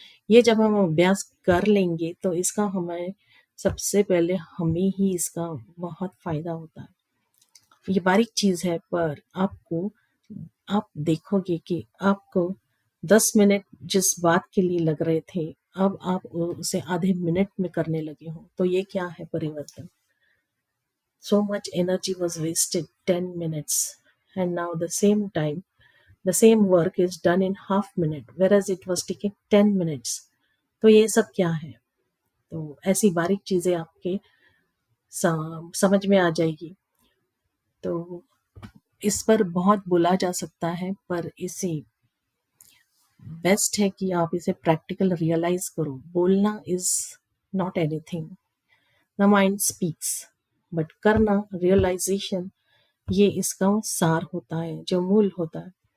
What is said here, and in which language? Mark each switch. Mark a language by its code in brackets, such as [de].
[hi] ये जब हम अभ्यास कर लेंगे तो इसका हमें सबसे पहले हमें ही इसका बहुत फायदा होता है। ये बारीक चीज है, पर आप देखोगे कि आपको 10 मिनट जिस बात के लिए लग रहे थे, अब आप उसे आधे मिनट में करने लगे हो। तो ये क्या है परिवर्तन? [en] So much energy was wasted 10 minutes, and now the same work is done in half minute, whereas it was taking 10 minutes. [hi] तो ये सब क्या है? तो ऐसी बारीक चीजें आपके समझ में आ जाएगी। तो इस पर बहुत बोला जा सकता है, पर इसे बेस्ट है कि आप इसे प्रैक्टिकल रियलाइज करो। बोलना [en] is not anything, the mind speaks, [hi] but करना, रियलाइजेशन, ये इसका सार होता है, जो मूल होता है।